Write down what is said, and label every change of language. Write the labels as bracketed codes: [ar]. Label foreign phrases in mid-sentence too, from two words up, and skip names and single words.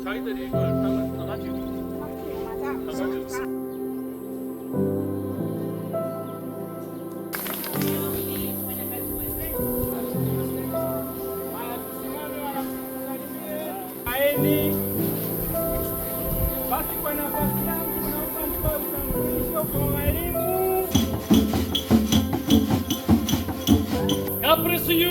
[ko] 자기들이 이걸 다 가지고. [sw] Basi kwa nafasi yangu naomba mtoe utambulisho kwa walimu. [en] God bless you.